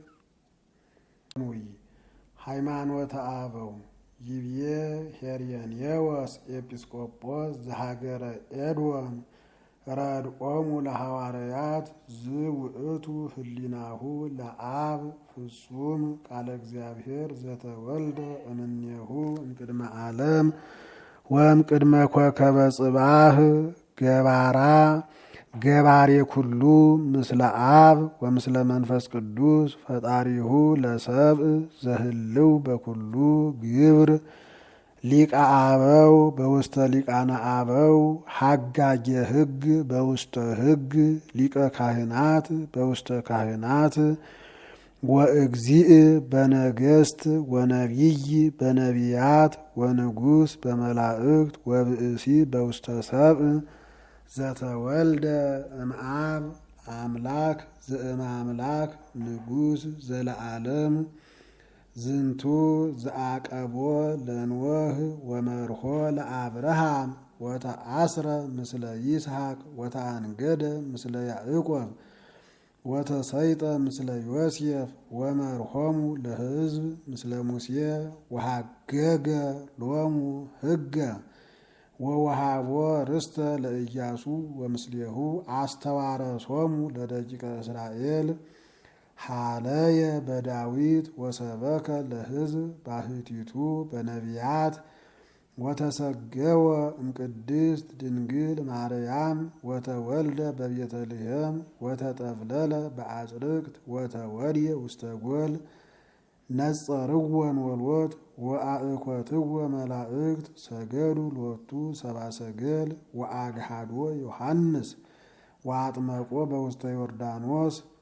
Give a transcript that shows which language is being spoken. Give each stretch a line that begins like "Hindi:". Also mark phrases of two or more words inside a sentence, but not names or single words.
Geez: ሃይማኖተ አበው ይቤ ሄርየኔዎስ ኤጲስቆጶስ ዘሀገረ ኤዶም ረድኦሙ ለሐዋርያት ዝውእቱ ህሊናሁ ለአብ ፍጹም ቃለ እግዚአብሔር ዘተወልደ እምኔሁ እምቅድመ ዓለም ወእምቅድመ ኮከበ ጽባህ ገባሬ ኩሉ ምስለ አብ ወምስለ መንፈስ ቅዱስ ፈጣሪሁ ለሰብእ ዘህልው በኩሉ ግብር ሊቀ አበው በውስተ ሊቃነ አበው ሐጋጌ ሕግ በውስተ ሕግ ሊቀ ካህናት በውስተ ካህናት ወእግዚእ በነገስት ወነቢይ በነቢያት ወንጉስ በመላእክት ወብእሲ በውስተ ሰብእ ዘተወልደ እምአብ አምላክ ዘእምአምላክ ንጉስ ዘለዓለም ዝንቱ ዘአቀቦ ለኖህ ወመርሆ ለአብርሃም ወተአስረ ምስለ ይስሐቅ ወተአንገደ ምስለ ያዕቆብ ወተሰይጠ ምስለ ዮሴፍ ወመርሆሙ ለሕዝብ ምስለ ሙሴ ወሐገገ ሎሙ ሕገ ወወሃቦ ርስተ ለኢያሱ ወምስሌሁ አስተዋረሶሙ ለደቂቀ እስራኤል ሀለየ በዳዊት ወሰበከ ለሕዝብ ባሕቲቱ በነቢያት ወተሰገወ እምቅድስት ድንግል ማርያም ወተወልደ በቤተልሔም ወተጠብለለ በአጽርቅት ወተወድየ ውስተ ጎል ነጸርወን ወልወት ወአእኮትወ መላእክት ሰገዱ ሎቱ ሰብአ ሰገል ወአግሃዶ ዮሐንስ ወአጥመቆ በውስተ ዮርዳኖስ